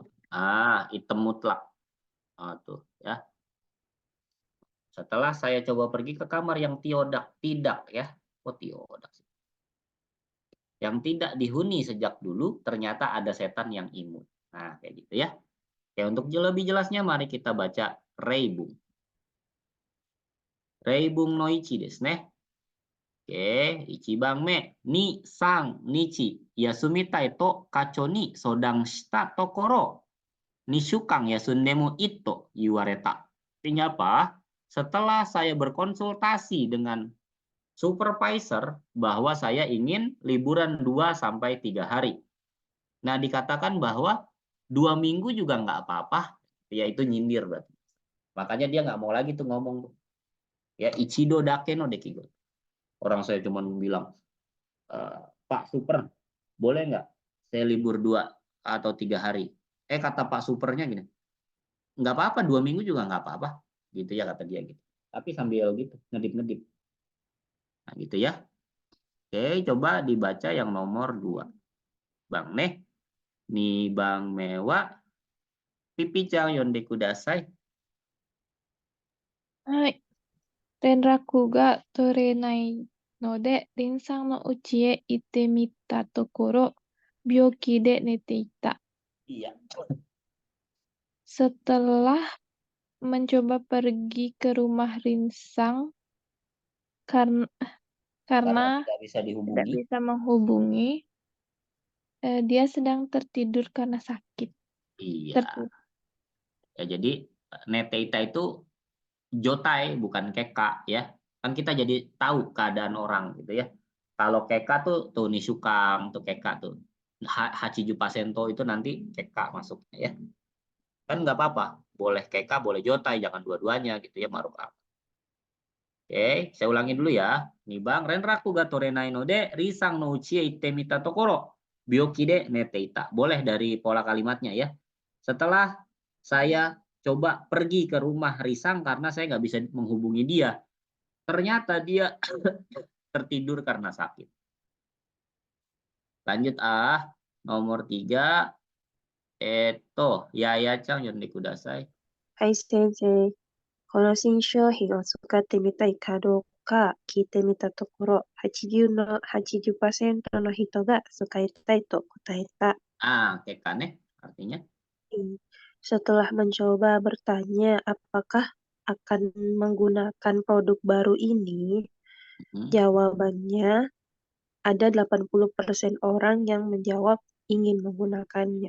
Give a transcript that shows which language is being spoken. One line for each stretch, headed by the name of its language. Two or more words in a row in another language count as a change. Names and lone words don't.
Indonesian: Item mutlak. Tuh ya. Setelah saya coba pergi ke kamar yang tidak ya. Tiodak sih. Yang tidak dihuni sejak dulu, ternyata ada setan yang imut. Nah, kayak gitu ya. Oke, untuk lebih jelasnya mari kita baca Reibung.
Japanese: 例文の一ですね。Oke、一番目に三日休みたいと課長に相談したところ二週間休んでもいいと言われた.
Indonesian: Artinya apa? Setelah saya berkonsultasi dengan supervisor bahwa saya ingin liburan 2 sampai 3 hari. Nah, dikatakan bahwa 2 minggu juga nggak apa-apa, yaitu nyindir berarti. Makanya dia nggak mau lagi tuh ngomong. Ya,
Japanese: 一度だけの出来事.
Indonesian: Orang saya cuma bilang, Pak Super, boleh nggak saya libur 2 atau 3 hari? Kata Pak Supernya gini, nggak apa-apa, 2 minggu juga nggak apa-apa. Gitu ya kata dia gitu. Tapi sambil gitu, ngedip-ngedip. Nah gitu ya. Oke, coba dibaca yang nomor 2. Bang Neh, nih Bang Mewa,
Japanese: ピピちゃん読んでください. はい。連絡が取れないので、リンさんの家へ行ってみたところ、病気で寝ていた。
Indonesian: Iya. Setelah mencoba pergi ke rumah Rinsang karena Tidak bisa tidak dihubungi. bisa menghubungi, dia sedang tertidur karena sakit. Iya. Ya, jadi neteita itu jotai bukan keka ya. Kan kita jadi tahu keadaan orang gitu ya. Kalau keka tuh nisukang tuh keka tuh.
Japanese: 八十パーセント
Indonesian: itu nanti keka masuknya ya. Kan nggak apa-apa. Boleh keka, boleh jotai, jangan dua-duanya gitu ya maruk. Oke, saya ulangi dulu ya. Nih Bang,
Japanese: 連絡が取れないのでリさんの家へ行ってみたところ病気で寝ていた.
Indonesian: Boleh dari pola kalimatnya ya. Setelah saya coba pergi ke rumah Risang karena saya nggak bisa menghubungi dia. Ternyata dia tertidur karena sakit. Lanjut nomor 3.
Japanese: ヤヤちゃん読んでください. はい、先生。この新商品を使ってみたいかどうか聞いてみたところ、80% の人が使いたいと答えた。
Indonesian: Kekane artinya. Setelah mencoba bertanya apakah akan menggunakan produk baru ini, jawabannya ada 80% orang yang menjawab ingin menggunakannya.